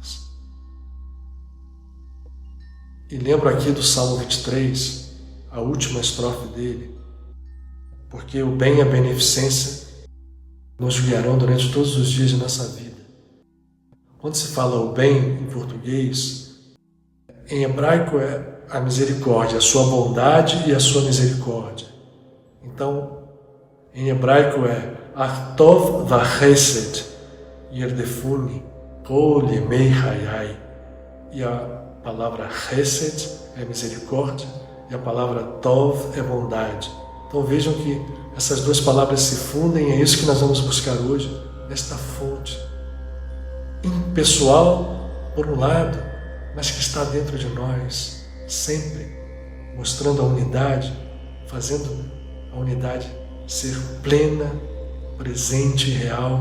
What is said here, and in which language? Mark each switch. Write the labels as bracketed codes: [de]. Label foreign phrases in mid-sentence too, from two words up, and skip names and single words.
[pt] E lembro aqui do Salmo 23, a última estrofe dele, porque o bem e a beneficência nos guiarão durante todos os dias de nossa vida. Quando se fala o bem em português, em hebraico é a misericórdia, a sua bondade e a sua misericórdia. Então, em hebraico é [he] אך טוב וחסד ירדפוני כל ימי חיי. [pt] e a palavra Chesed é misericórdia, e a palavra Tov é bondade. Então vejam que essas duas palavras se fundem, e é isso que nós vamos buscar hoje, nesta fonte impessoal, por um lado, mas que está dentro de nós, sempre, mostrando a unidade, fazendo a unidade ser plena, presente e real.